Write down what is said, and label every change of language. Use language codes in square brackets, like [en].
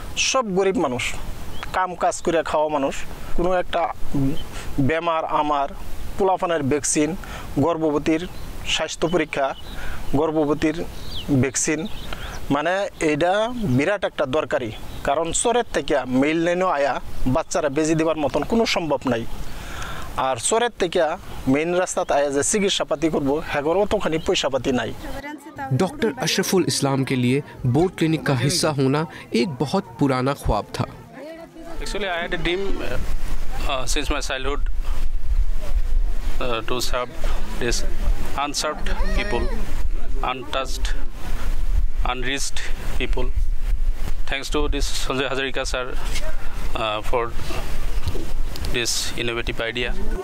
[bn] সব গরিব মানুষ কাম কাজ করে খাওয়া মানুষ কোনো একটা বেমার আমার পোলাপানের ভ্যাকসিন গর্ভবতীর স্বাস্থ্য পরীক্ষা গর্ভবতীর ভ্যাকসিন মানে এটা বিরাট একটা দরকারি কারণ শহরের থেকে মেইল লাইনও আয়া বাচ্চারা বেজি দেবার মতন কোনো সম্ভব নাই আর শহরের থেকে মেইন রাস্তাতে আয়া যে চিকিৎসাপাতি করব হেগর অতখানি পয়সাপাতি নাই। [hi] डॉक्टर अशरफुल इस्लाम के लिए बोट क्लिनिक का हिस्सा होना एक बहुत पुराना ख्वाब था। [en] Actually, I had a dream since my childhood to serve these unserved people, untouched, unreached people. Thanks to this Sanjay Hazarika sir for this innovative idea.